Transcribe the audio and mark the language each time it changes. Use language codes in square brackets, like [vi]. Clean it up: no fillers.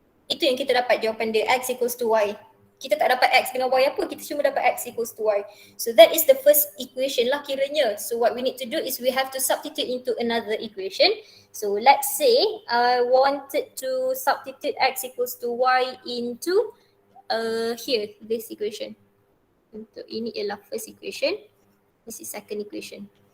[ms] Itu yang kita dapat jawapan dia, [en] x equals to y. [ms] Kita tak dapat x dengan y apa, kita cuma dapat x equals to y. [en] So that is the first equation [ms] lah kiranya. [en] So what we need to do is we have to substitute into another equation. So let's say I wanted to substitute x equals to y into here, this equation. [ms] Untuk ini ialah [en] first equation, this is second equation.